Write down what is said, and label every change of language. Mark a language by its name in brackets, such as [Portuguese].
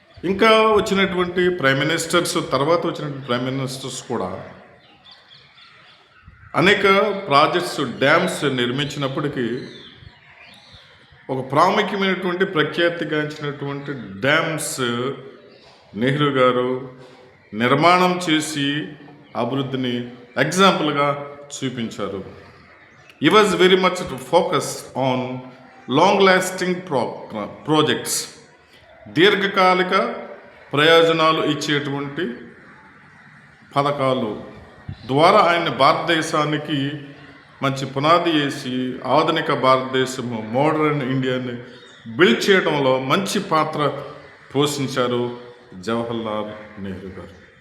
[Telugu] ఇంకా వచ్చినటువంటి prime ministers, తర్వాత వచ్చినటువంటి ప్రైమ్ మినిస్టర్స్ కూడా అనేక ప్రాజెక్ట్స్, డ్యామ్స్ నిర్మించినప్పటికీ ఒక ప్రాముఖ్యమైనటువంటి ప్రఖ్యాతిగాంచినటువంటి డ్యామ్స్ నెహ్రూ గారు నిర్మాణం చేసి అభివృద్ధిని ఎగ్జాంపుల్గా చూపించారు. [English] He was very much focused on long-lasting projects. [Telugu] దీర్ఘకాలిక ప్రయోజనాలు ఇచ్చేటువంటి పథకాలు ద్వారా ఆయన భారతదేశానికి మంచి పునాది వేసి ఆధునిక భారతదేశము మోడర్న్ ఇండియాని బిల్డ్ చేయడంలో మంచి పాత్ర పోషించారు జవహర్లాల్ నెహ్రూ గారు.